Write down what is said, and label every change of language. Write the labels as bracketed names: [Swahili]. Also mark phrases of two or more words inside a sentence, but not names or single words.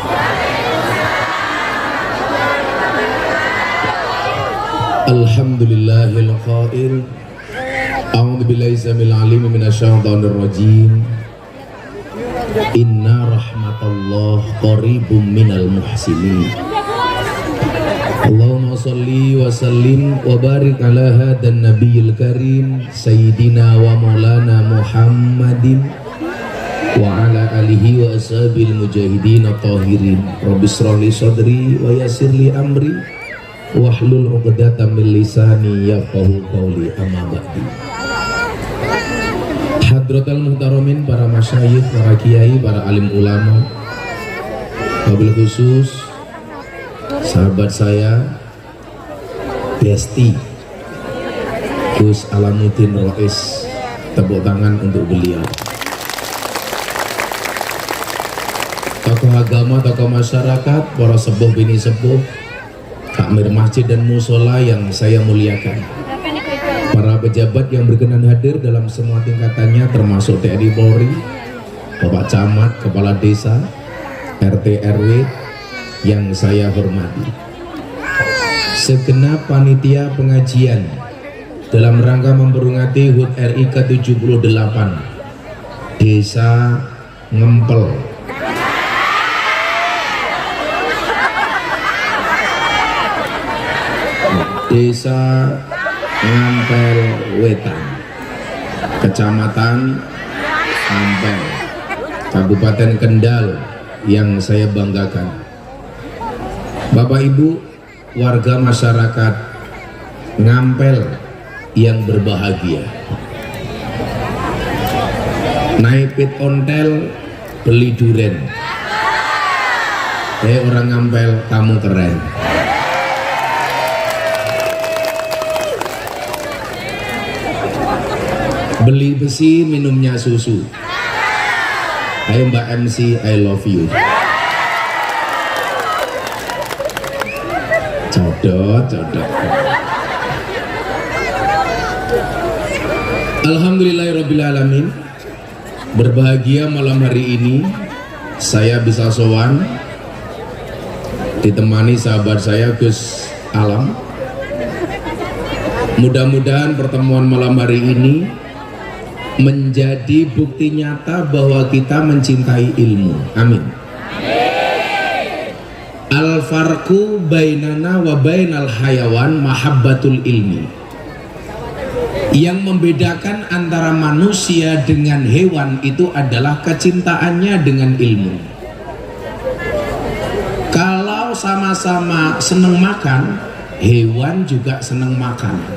[Arabic] الحمد لله القائل أعوذ بالله السميع العليم من الشيطان الرجيم. إن رحمة الله قريب من المحسنين. اللهم صل وسلم وبارك على هذا النبي الكريم سيدنا ومولانا محمد وعلى آله وأصحاب المجاهدين الطاهرين. رب اشرح لي صدري ويسر لي أمري واحلل عقدة من لساني يفقهوا قولي، أما بعد. حضرات المحترمين, [Indonesian] para masyayikh, para kiai, para alim ulama, [Arabic] وبالخصوص [Indonesian] sahabat saya Besti Gus Alamuddin Rais, tepuk tangan untuk beliau. Tokoh agama, tokoh masyarakat, para sepuh bini sepuh, takmir masjid dan musola yang saya muliakan, para pejabat yang berkenan hadir dalam semua tingkatannya termasuk TNI Polri, Bapak Camat, Kepala Desa, RT RW yang saya hormati, segenap panitia pengajian dalam rangka memperingati HUT RI ke-78 Desa Ngempel Desa Ngampel Wetan, Kecamatan Ngampel, Kabupaten Kendal, yang saya banggakan. Bapak Ibu, warga masyarakat Ngampel yang berbahagia. Naik pit ontel, beli duren. Orang Ngampel, kamu keren. Beli besi, minumnya susu. Ayo Mbak MC, [English] I love you. [Indonesian] Codot. [Arabic] الحمد لله رب العالمين. [Indonesian] Berbahagia malam hari ini saya bisa sowan ditemani sahabat saya Gus Alam. Mudah-mudahan pertemuan malam hari ini menjadi bukti nyata bahwa kita mencintai ilmu. Amin. [Arabic] الفرق بيننا وبين الحيوان محبة العلم. [Indonesian] Yang membedakan antara manusia dengan hewan itu adalah kecintaannya dengan ilmu. Kalau sama-sama senang makan, hewan juga senang makan.